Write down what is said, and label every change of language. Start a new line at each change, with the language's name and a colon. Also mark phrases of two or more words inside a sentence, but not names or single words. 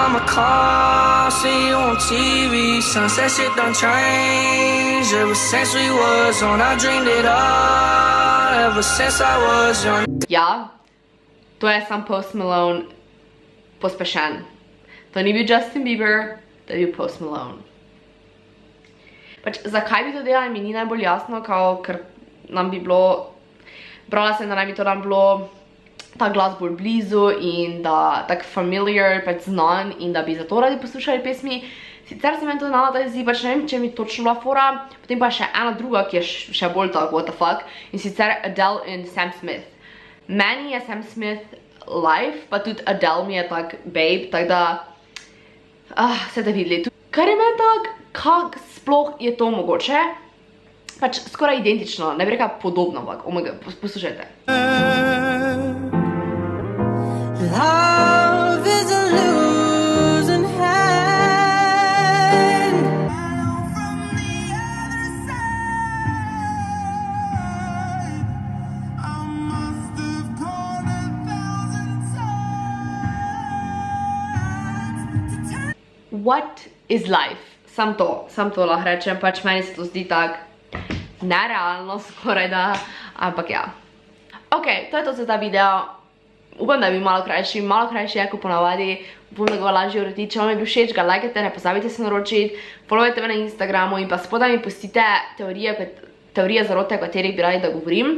English: car, see you on TV. Sunset shit done changed. Ever since we was on, I dreamed it all. Ever since I was young.
Slovenian: Ja, to je sam Post Malone pospešen. To ni bil Justin Bieber, to je bil Post Malone. Pač, zakaj bi to delali, mi ni najbolj jasno, ker nam bi bilo, brala sem, da naj bi to nam bilo ta glas bolj blizu in da tak familiar, pač znan in da bi zato radi poslušali pesmi. Sicer se meni to znala da zdi, pač ne vem, če mi točno bila fora, potem pa še ena druga, ki je še bolj tako,
English: what the fuck,
Slovenian: in sicer Adele in Sam Smith. Meni je Sam Smith life, pa tudi Adele mi je tak babe, tak da, se da videli. Kar je meni tak, kak sploh je to mogoče, pač skoraj identično, ne bi rekla podobno, ampak,
English: oh my god, poslušajte. Love is a losing hand. From the other side, I must have called 1,000 times. What is life?
Slovenian: Sam to lahko rečem, pač meni se to zdi tak nerealno skoraj da, ampak ja. Ok, to je to za ta video. Upam, da je bil malo krajši je kot ponavadi, upam, da ga bo lažje urediti. Če vam je bil všeč, ga lajkajte, ne pozabite se naročiti, followajte me na Instagramu in pa spodaj mi pustite teorije zarote, o katerih bi radi, da govorim.